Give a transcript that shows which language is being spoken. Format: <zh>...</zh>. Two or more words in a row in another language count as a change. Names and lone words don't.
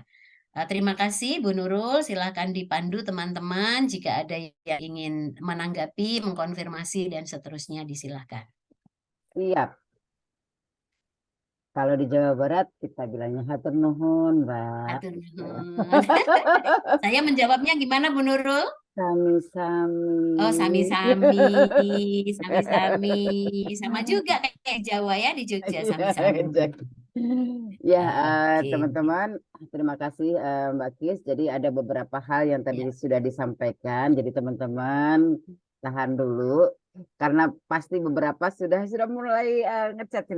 <id>Terima kasih Bu Nurul, silakan dipandu teman-teman jika ada yang ingin menanggapi, mengkonfirmasi dan seterusnya disilahkan. Siap. Kalau di Jawa Barat kita bilangnya</id> <su>hatur nuhun,</su> <id>Mbak.</id> <su>Hatur nuhun.</su> <id>Saya menjawabnya gimana Bu Nurul?</id> <jv>Sami-sami. Oh, sami-sami, sami-sami.</jv> <id>Sama juga kayak Jawa ya di Jogja,</id> <jv>sami-sami.</jv> <id>Ya, Oke. teman-teman, terima kasih Mbak Kis. Jadi ada beberapa hal yang tadi Ya. sudah disampaikan. Jadi teman-teman tahan dulu karena pasti beberapa sudah mulai ngechat ini.</id>